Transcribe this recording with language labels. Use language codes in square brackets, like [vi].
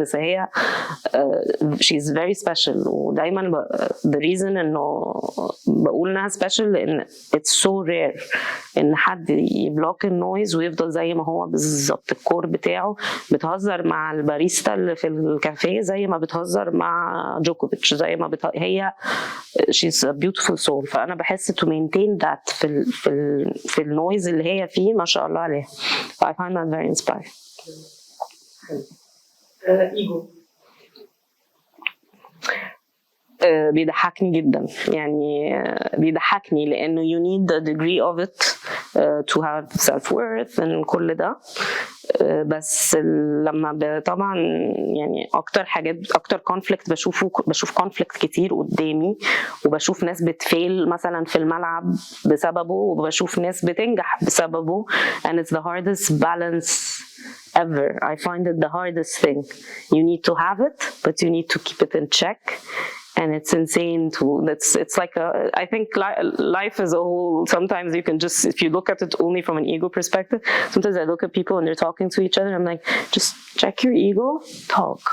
[ar] بس هي [en] she's very special [ar] ودايما [en] the reason [ar] إنه بقول إنها special لأن [en] it's so rare [ar] إن حد يبلوك النويز ويفضل زي ما هو بالظبط. الكور بتاعه بتهزر مع الباريستا اللي في الكافيه زي ما بتهزر مع جوكوفيتش زي ما هي [en] she's a beautiful soul. [ar] فأنا بحس [en] to maintain that [ar] في النويز اللي هي فيه ما شاء الله عليها. [en] I find that very inspiring. [ar] إيجو بيضحكني جدا، يعني بيضحكني لأنه [en] you need a degree of it to have self-worth and [ar] كل ده. بس لما طبعا يعني اكتر حاجات اكتر كونفليكت بشوف كونفليكت كتير قدامي وبشوف ناس بتفيل مثلا في الملعب بسببه وبشوف ناس بتنجح بسببه [en] and it's the hardest balance ever. I find it the hardest thing. You need to have it but you need to keep it in check. And it's insane it's like I think life as a whole, sometimes you can just, if you look at it only from an ego perspective, sometimes I look at people and they're talking to each other, I'm like, just check your ego, talk.